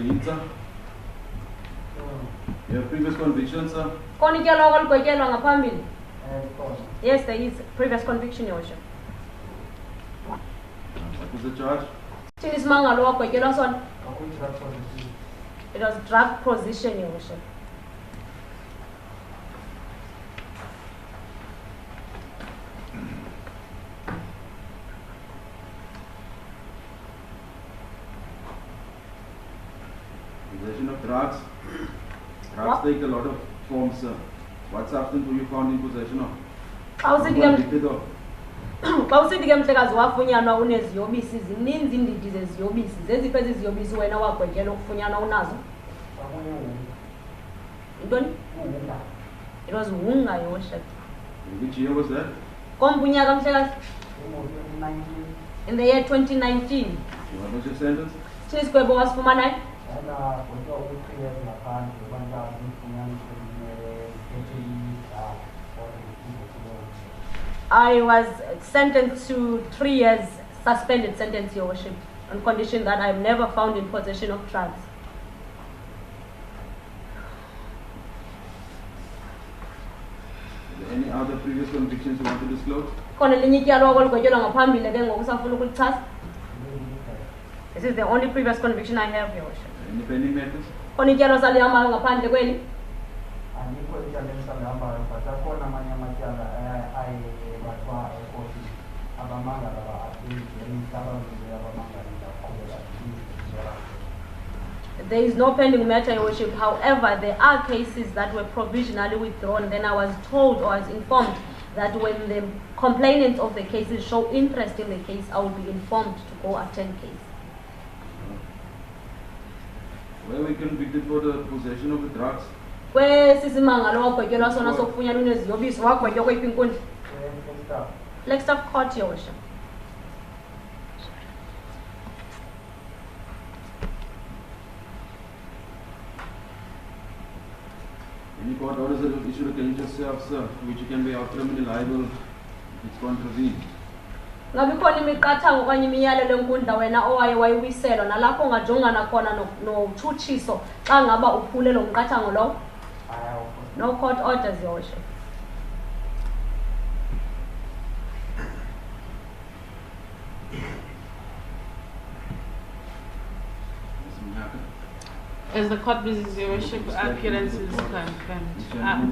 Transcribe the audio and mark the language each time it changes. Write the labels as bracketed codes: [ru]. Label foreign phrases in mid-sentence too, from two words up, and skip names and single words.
[en] Hinza, you have previous convictions, sir? [xh] Khona ityala oligwetyelwa ngaphambili? [en] Because Yes, there is previous conviction, Your Worship. What was the charge? [xh] Thini isimangalo wagwetyelwa sona? [en] Drug position. It was drug possession, Your Worship. Possession of drugs. Drugs What? take a lot of forms, sir. What substance were you found in possession of? [xh] Xa [en] What [xh] usithi [en] were you [xh] ke [en] convicted of? [xh] xa usithi ke mhlekazi wafunyanwa uneziyobisi, zininzi iindidi zeziyobisi. Zeziphi ezi ziyobisi wena wagwetyelwa ukufunyanwa unazo? Yintoni? [en] It was Hunga, Your Worship. In which year was that? [xh] Kombunyaka mhlekazi? [en] In the year 2019. What was your sentence? [xh] Thini isigwebo wasifumanayo? [en] I was sentenced to 3 years suspended sentence, Your Worship, on condition that I am never found in possession of drugs. Are there any other previous convictions you want to disclose? [xh] Khona elinye ityala oligwetyelwa ngaphambili ke ngoku usafuna ukulichaza? [en] This is the only previous conviction I have, Your Worship. Any pending matters? [xh] Khona ityala osalihambayo ngaphandle kweli? Andikho ityala endisalihambayo but akhona amanye amatyala ayebathwa ekoti abamangala abamangala abaqhubela [en] There is no pending matter, Your Worship. However, there are cases that were provisionally withdrawn. Then I was told or I was informed that when the complainants of the cases show interest in the case, I will be informed to go attend case. Were we convicted for the possession of the drugs? [xh] kwesisimangalo wagwetyelwa sona sokufunyanwa uneziyobisi wagwetywa kweyiphi inkundla? [en] Flagstaff. Flagstaff Court, Your Worship. Any court orders that have issued against yourself, sir, which you can be held criminally liable if it's contravened. [xh] Ngabe khona imiqathango okanye imiyalelo enkundla wena owaye wayiwiselwa nalapho ungajongana khona notshutshiso xa ngaba uphule lo mqathango lowo? [en] No court orders, Your Worship. As the court pleases, Your Worship, appearance is confirmed.